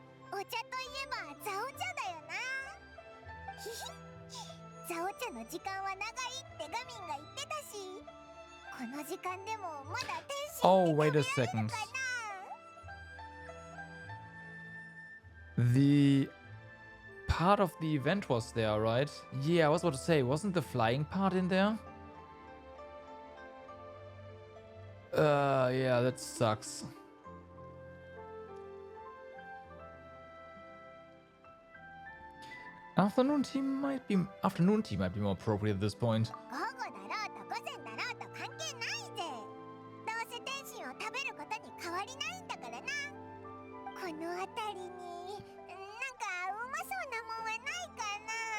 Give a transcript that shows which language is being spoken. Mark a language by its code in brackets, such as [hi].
[ja] お茶といえばザオ茶だよな。ひひ、ザオ茶の時間は長いってガミンが言ってたし、この時間でもまだ天使 [en] Oh, wait a second. The part of the event was there, right? Yeah, I was about to say, wasn't the flying part in there? Yeah, that sucks. Afternoon tea might be more appropriate at this point. [ja] 午後だろうと午前だろうと関係ないぜ。どうせ天使を食べることに変わりないんだからな。この辺りになんかうまそうなもんはないかな。